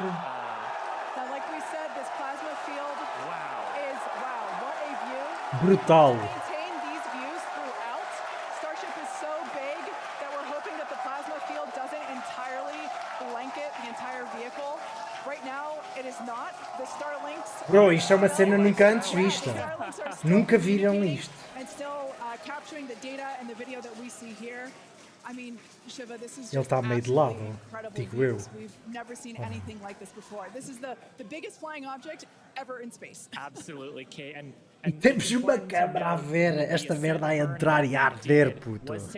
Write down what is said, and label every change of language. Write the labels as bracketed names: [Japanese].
[English] Now, like we said, this plasma field is, wow, what a view. [Portuguese] Brutal. [English] To maintain these views throughout, Starship is so big that we're hoping that the plasma field doesn't entirely blanket the entire vehicle. Right now, it is not. The Starlinks... [Portuguese] Bro, isto é uma cena nunca antes vista. Nunca viram isto. [English] And still capturing the data and the video that we see here. I mean, Shiva, this is [Portuguese] Ele está meio de lado, digo eu. [English] We've never seen anything like this before. This is the biggest flying object ever in space. Absolutely, Kate. [Portuguese] E temos uma câmera a ver esta merda a entrar e a arder, puto.